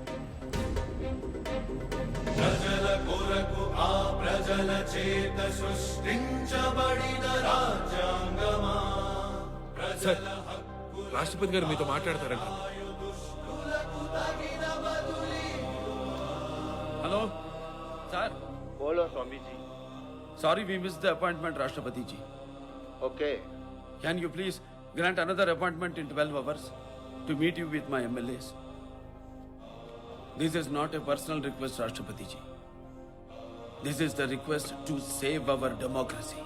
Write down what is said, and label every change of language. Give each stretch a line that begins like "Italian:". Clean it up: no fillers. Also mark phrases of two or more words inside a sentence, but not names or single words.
Telugu: ప్రజల కొరకు ఆ ప్రజల చేత సృష్టించబడిన రాజ్యాంగమా. సార్, రాష్ట్రపతి గారు మీతో మాట్లాడతారంట. హలో సార్.
Hindi: बोलो स्वामी जी.
English: Sorry we missed the appointment, Rashtrapati ji. Okay. Can you please grant another appointment in 12 hours to meet you with my MLAs? This is not a personal request, Rashtrapati ji. This is the request to save our democracy.